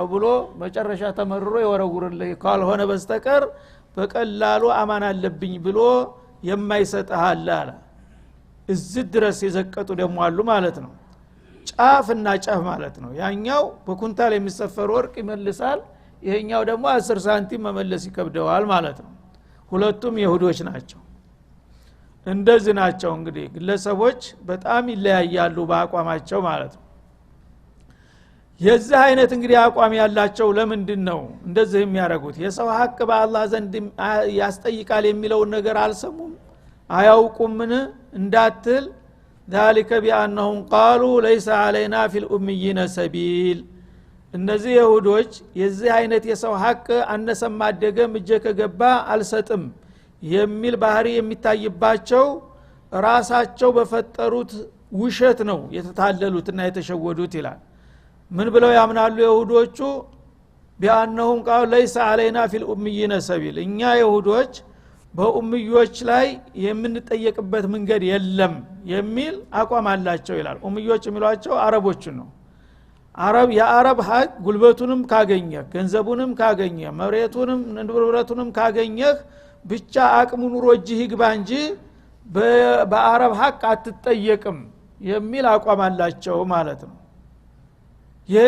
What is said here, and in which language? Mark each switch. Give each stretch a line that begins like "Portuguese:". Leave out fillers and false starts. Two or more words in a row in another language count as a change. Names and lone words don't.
Amharic: ብሎ መጨረሻ ተመርሮ ይወረውርልህ ካልሆነ በስተቀር በቀላሉ አማን አለብኝ ብሎ የማይሰጥህ አለ እዚህ ድረስ የዘቀጡ ደግሞ አሉ ማለት ነው ጫፍና ጫፍ ማለት ነው ያኛው በኩንታል የሚሰፈር ወርቅ ይመልሳል ይሄኛው ደግሞ 10 ሳንቲም መመለስ ይከብደዋል ማለት ነው ሁለቱም ይሁዶች ናቸው እንደዚህ ናቸው እንግዲህ ግለሰቦች በጣም ይለያያሉ በአቋማቸው ማለት ነው የዚህ አይነት እንግዲህ አቋም ያላቸው ለምንድን ነው እንደዚህ የሚያደርጉት የሰው ሐቅ በአላህ ዘንድ ያስጠይቃል የሚለውን ነገር አልሰሙም አያውቁምን
Arabic: እንዳትል ذلك بانهم قالوا ليس علينا في الاميين سبيل
Amharic: እነዚህ ይሁዶች የዚህ አይነት የሰው ሐቅ አነሰም አደገም እጀ ከገባ አልሰጥም የሚል ባህሪ የሚታይባቸው ራሳቸው በፈጠሩት ውሸት ነው የተታለሉትና የተሸወዱት ይላል ምን ብለው ያምናሉ ይሁዶቹ
Arabic: بأنهم قالوا ليس علينا في الاميين سبيل
Amharic: እኛ ይሁዶች በኡምዮች ላይ የምንጠየቅበት መንገድ የለም የሚል አቋም አላቸው ይላል ኡምዮች የሚሏቸው አረቦችን ነው የአረብ ሀቅ ጉልበቱንም ካገኘ ገንዘቡንም ካገኘ መሬቱንም ንብረቱንም ካገኘህ ብቻ አቅሙ ኑሮ እጅህ ይግባ እንጂ በአረብ ሀቅ አትጠየቅም የሚል አቋም አላቸው ማለት ነው ይህን